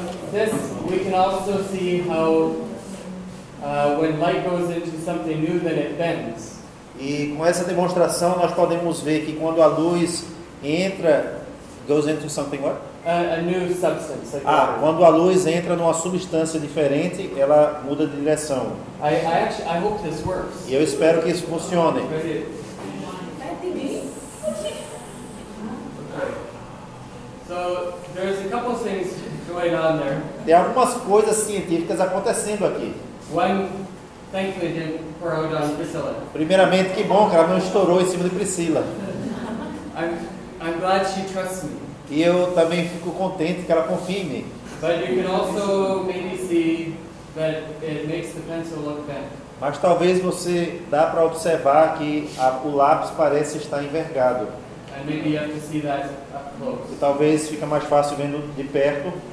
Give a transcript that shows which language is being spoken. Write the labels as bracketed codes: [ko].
[en] this, we can also see how when light goes into something new, then it bends. [pt] E com essa demonstração nós podemos ver que quando a luz entra, [en] goes into something what? A new substance. Like water. [pt] Quando a luz entra numa substância diferente, ela muda de direção. [en] I hope this works. [pt] E eu espero que isso funcione. [en] Okay. So there's a couple things going on there. [pt] Tem algumas coisas científicas acontecendo aqui. [en] One, thankfully, didn't pour out on Priscilla. [pt] Primeiramente, que bom que ela não estourou em cima de Priscila. [en] I'm glad she trusts me. [pt] E eu também fico contente que ela confie em mim. [en] But you can also maybe see that it makes the pencil look bent. [pt] Mas talvez você dá para observar que o lápis parece estar envergado. [en] And maybe you have to see that up close. [pt] E talvez fica mais fácil vendo de perto.